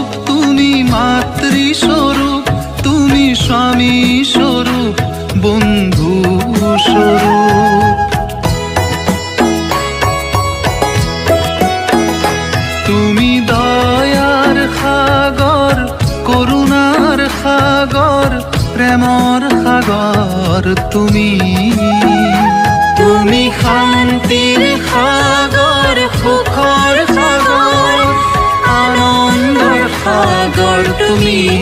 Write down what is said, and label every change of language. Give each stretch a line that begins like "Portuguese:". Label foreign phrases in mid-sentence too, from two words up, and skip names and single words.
Bangla: তুমি মাতৃস্বরূপ তুমি স্বামী স্বরূপ বন্ধু স্বরূপ তুমি দয়ার সাগর করুণার সাগর
Assamese: প্রেমৰ সাগৰ তুমি তুমি শান্তিৰ সাগৰ সুখৰ সাগৰ আনন্দৰ সাগৰ তুমি